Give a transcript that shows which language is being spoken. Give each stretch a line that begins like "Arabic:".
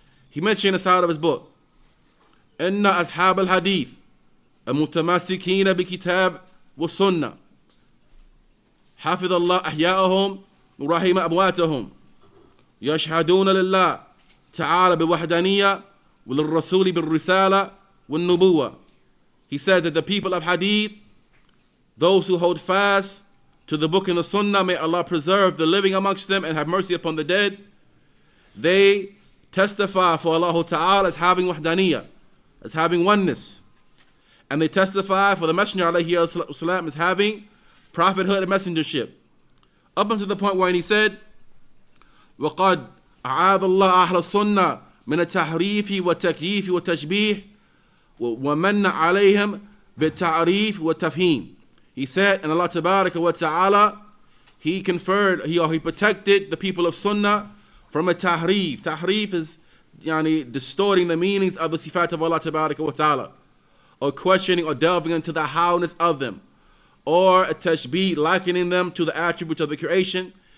English: He mentioned inside of his book,
Arabic: Inna Ashab al-Hadith, المتمسكين بكتاب والسنة حفظ الله أحياءهم ورحم أمواتهم يشهدون لله تعالى بالوحدانية وللرسول بالرسالة والنبوة.
English: He said that the people of Hadith, those who hold fast to the book and the sunnah, may Allah preserve the living amongst them and have mercy upon the dead. They testify for Allah Ta'ala as having wahdaniyah, as having oneness. And they testify for the Messenger alayhi salam as having prophethood and messengership. Up until the point where he said,
Arabic: وَقَدْ أَعَاذَ اللَّهُ أَهْلَ السُّنَّةِ مِنَ التَّحْرِيفِ وَالتَّكْيِيفِ وَالتَّشْبِيهِ وَمَنَّ عَلَيْهِمْ بِالتَّعْرِيفِ وَالتَّفْهِيمِ.
English: He said, and Allah Tabaraka wa Ta'ala, He conferred, He protected the people of Sunnah from a tahrif. Tahrif is distorting the meanings of the sifat of Allah Tabaraka wa Ta'ala, or questioning or delving into the howness of them, or a tashbih, likening them to the attributes of the creation.